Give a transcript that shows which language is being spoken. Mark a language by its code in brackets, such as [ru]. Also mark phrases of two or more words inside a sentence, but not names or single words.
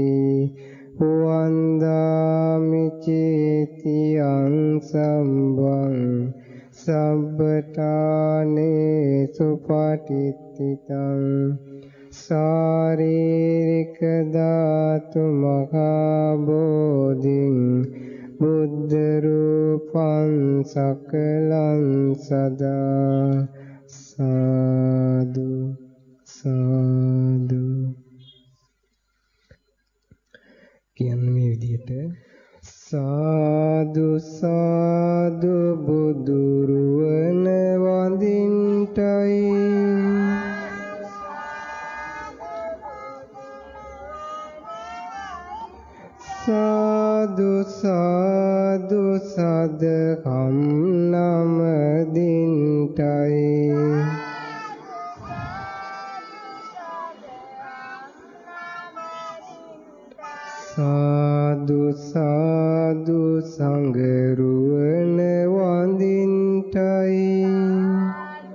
[pi] වන්දාමි චේතියං සම්බං සබ්බඨානේ සුපටිත්තිතං සාරීරික ධාතු මහා බෝධිං බුද්ධ රූපං සකලං සදා සාදු සාදු [si] කියන්නේ මේ විදිහට සාදු සාදු බුදුරුවන වඳින්ටයි සාදු සාදු සදහම් නම දින්ටයි සාදු සාදු සංඝ රුවන වඳින්ටයි